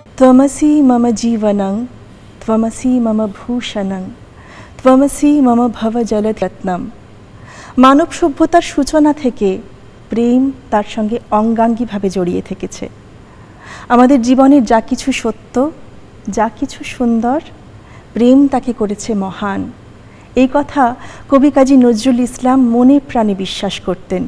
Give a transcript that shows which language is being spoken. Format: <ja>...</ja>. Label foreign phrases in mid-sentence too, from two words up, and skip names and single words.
<sa>त्वमसि मम जीवनं त्वमसि मम भूषणं त्वमसि मम भवजलरत्नम।</sa> <bn>মানব সভ্যতার সূচনা থেকে প্রেম তার সঙ্গে অঙ্গাঙ্গিভাবে জড়িয়ে থেকেছে। আমাদের জীবনের যা কিছু সত্য, যা কিছু সুন্দর, প্রেম তাকে করেছে মহান। এই কথা কবি কাজী নজরুল ইসলাম মনে প্রাণে বিশ্বাস করতেন।</bn>